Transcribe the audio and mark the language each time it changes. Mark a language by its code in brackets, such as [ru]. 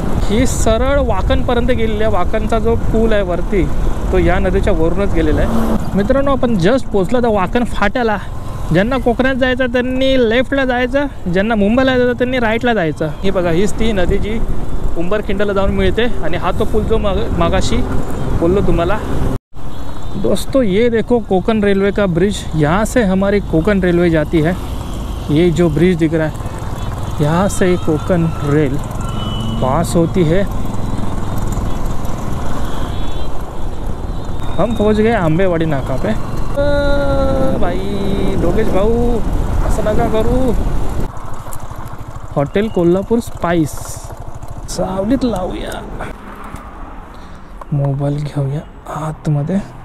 [mr] ही सरळ वाकणपर्यंत गेलेली आहे. वाकणचा जो पूल आहे वरती तो या नदीच्या वरूनच गेलेला आहे. मित्रांनो आपण जस्ट पोचलो तर वाकण फाट्याला. ज्यांना कोकणात जायचं त्यांनी लेफ्टला जायचं, ज्यांना मुंबईला जायचं त्यांनी राईटला जायचं. ही बघा हीच ती नदी जी उंबरखिंडला जाऊन मिळते आणि हा तो पूल जो मागाशी बोललो तुम्हाला. [hi] दोस्तों ये देखो कोकण रेलवे का ब्रिज. यहाँ से हमारी कोकण रेलवे जाती है. ये जो ब्रिज दिख रहा है यहाँ से कोकण रेल पास होती है. हम पहुँच गए आंबेवाडी नाका पे. [mr] भाई दोघेच भाऊ असं नका करू. हॉटेल कोल्हापूर स्पाइस सावलीत लावूया. मोबाईल घेऊया आतमध्ये.